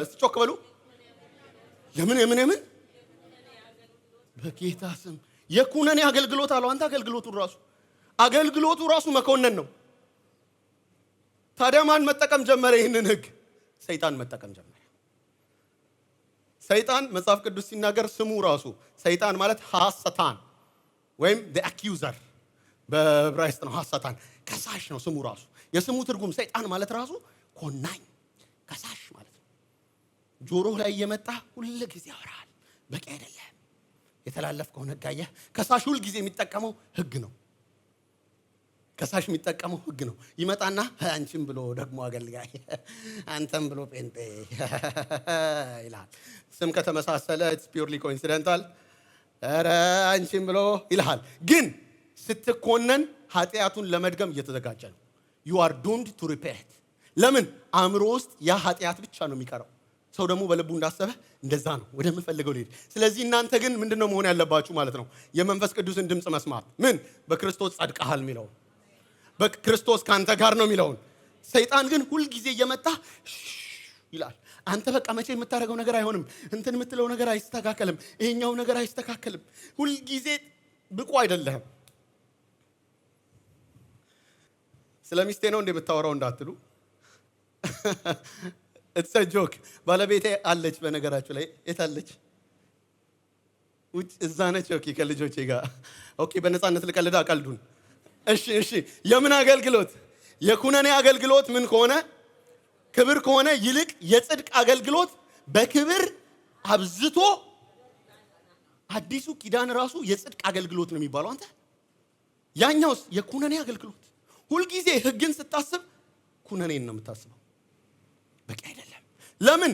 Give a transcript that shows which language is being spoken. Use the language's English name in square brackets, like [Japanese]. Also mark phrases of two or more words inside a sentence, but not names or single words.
[Amharic] እስቲ ጮክ በሉ። የምን በጌታ ስም የኩነኔ አገልግሎት አለው። አንተ አገልግሎቱ ራሱ መኮነን ነው። ታዲያ ማን መጠቀም ጀመረ? ይህንን ህግ ሰይጣን መጠቀም ጀመረ። ሰይጣን መጽሐፍ ቅዱስ ሲናገር ስሙ ራሱ ሰይጣን ማለት ሐሰታን ወይም [English] the accuser [Amharic] በዕብራይስጥ ነው። ሐሰታን ከሳሽ ነው ስሙ ራሱ። የስሙ ትርጉም ሰይጣን ማለት ራሱ ኮናኝ፣ ከሳሽ ማለት ነው። ጆሮህ ላይ እየመጣ ሁሉ ጊዜ ያወራል። በቂ አይደለም የተላለፍከው ነጋየ። ከሳሽ ሁሉ ጊዜ የሚጠቀመው ህግ ነው። ከሳሽ የሚጠቀመው ህግ ነው። ይመጣና አንቺም ብሎ ደግሞ አገልጋይ፣ አንተም ብሎ ጴንጤ ይላል። ስም ከተመሳሰለ [English] it's purely coincidental። [Amharic] ኧረ አንቺም ብሎ ይልሃል። ግን ስትኮነን ኃጢአቱን ለመድገም እየተዘጋጀ ነው። [English] you are doomed to repeat። [Amharic] ለምን? አእምሮ ውስጥ ያ ኃጢአት ብቻ ነው የሚቀረው። ሰው ደግሞ በልቡ እንዳሰበ እንደዛ ነው ወደምፈልገው ሊሄድ። ስለዚህ እናንተ ግን ምንድነው መሆን ያለባችሁ ማለት ነው? የመንፈስ ቅዱስን ድምጽ መስማት። ምን? በክርስቶስ ጸድቀሃል የሚለው በክርስቶስ ካንተ ጋር ነው የሚለውን። ሰይጣን ግን ሁሉ ጊዜ እየመጣ ይላል። አንተ በቃ መቼ የምታደርገው ነገር አይሆንም፣ እንትን የምትለው ነገር አይስተካከልም፣ ይሄኛው ነገር አይስተካከልም፣ ሁሉ ጊዜ ብቁ አይደለህም። ስለሚስቴ ነው እንደ የምታወራው እንዳትሉ። [English] it's a joke። [Amharic] ባለቤቴ አለች በነገራችሁ ላይ። የት አለች? ውጭ እዛ ነች። ኦኬ ከልጆቼ ጋር ኦኬ። በነፃነት ልቀልዳ ቀልዱን። እሺ የምን አገልግሎት? የኩነኔ አገልግሎት ምን ከሆነ ክብር ከሆነ ይልቅ የጽድቅ አገልግሎት በክብር አብዝቶ። አዲሱ ኪዳን ራሱ የጽድቅ አገልግሎት ነው የሚባለው። አንተ ያኛውስ የኩነኔ አገልግሎት። ሁልጊዜ ህግን ስታስብ ኩነኔን ነው የምታስበው። በቂ አይደለም። ለምን?